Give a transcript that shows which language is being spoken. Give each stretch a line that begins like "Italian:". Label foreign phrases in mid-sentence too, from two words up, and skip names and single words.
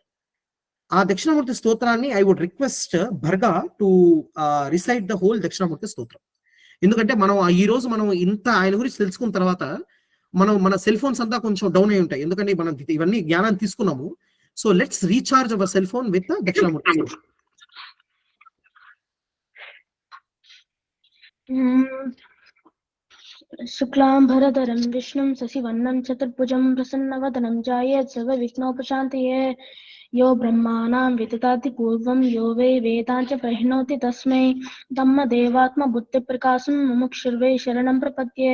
Telugu: ఆ దక్షిణామూర్తి స్తోత్రాన్ని
English: I would request Bharga to recite the whole దక్షిణామూర్తి స్తోత్రం.
Telugu: ఎందుకంటే ఈ రోజు మనం ఇంత ఆయన గురించి తెలుసుకున్న తర్వాత మన
English: cell phones
Telugu: అంతా కొంచెం డౌన్ అయి ఉంటాయి, ఎందుకంటే మనం ఇవన్నీ జ్ఞానాన్ని తీసుకున్నాము.
English: so let's recharge our cell phone with దక్షిణామూర్తి స్తోత్రం.
Sanskrit: शुक्लांबरधरं विष्णुं शशिवर्णं चतुर्भुजं प्रसन्नवदनं ध्यायेत् सर्वविघ्नोपशान्तये। यो ब्रह्माणां विदधाति पूर्वं यो वै वेदांच प्रहिणोति तस्मै ब्रह्मदेवात्मबुद्धिप्रकाशं मुमुक्षुर्वै शरणं प्रपद्ये।